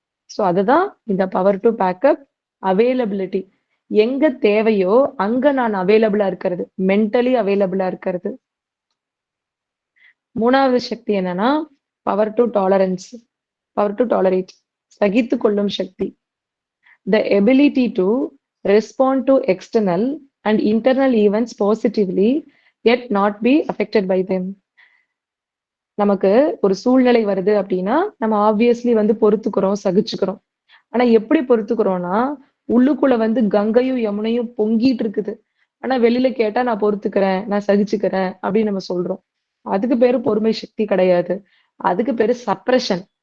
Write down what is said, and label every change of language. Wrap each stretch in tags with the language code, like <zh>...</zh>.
<ta>So அதுதான் இந்த power two backup availability. எங்க தேவையோ அங்க நான் அவைலபிளா இருக்கிறது. மென்டலி அவைலபிளா இருக்கிறது. 3வது சக்தி என்னன்னா, power two tolerance. Power two tolerate. சகித்துக் கொள்ளும் சக்தி.</ta> <en>The ability to respond to external and internal events positively, yet not be affected by them.</en> <ta>நமக்கு ஒரு சூழ்நிலை வருது அப்படின்னா, நம்ம ஆப்வியஸ்லி வந்து பொறுத்துக்கிறோம், சகிச்சுக்கிறோம். ஆனா எப்படி பொறுத்துக்கிறோம்னா, உள்ளுக்குள்ள வந்து கங்கையும், யமுனையும் பொங்கிட்டு இருக்குது. ஆனா வெளியில கேட்டா நான் பொறுத்துக்கிறேன், நான் சகிச்சுக்கிறேன் அப்படின்னு நம்ம சொல்றோம். அதுக்கு பேரு பொறுமை சக்தி கிடையாது. அதுக்கு பேரு சப்ரஷன்.</ta>